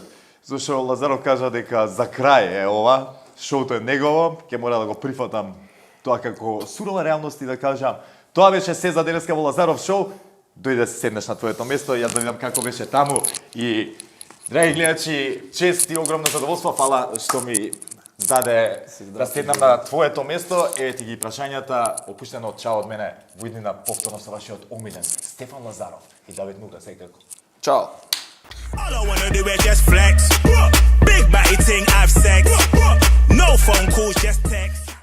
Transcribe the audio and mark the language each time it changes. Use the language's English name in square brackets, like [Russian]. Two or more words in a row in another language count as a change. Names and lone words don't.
[Macedonian] Зашто Лазаров кажа дека за крај е ова, шоуто е негово, ќе мора да го прифатам тоа како сурова реалност и да кажам, тоа беше се за денеска во Лазаров шоу, дојде се седнеш на твоето место, јас да видам како беше таму и драги гледачи, чест и огромно задоволство, фала што ми даде да седнам на твоето место, еве ти ги прашањата, опуштено чао од мене, во иднина повторно со вашиот омилен Стефан Лазаров и Давид Нуга секако. Чао! [English] All I wanna do is just flex. Big body ting, have sex. No phone calls, just text.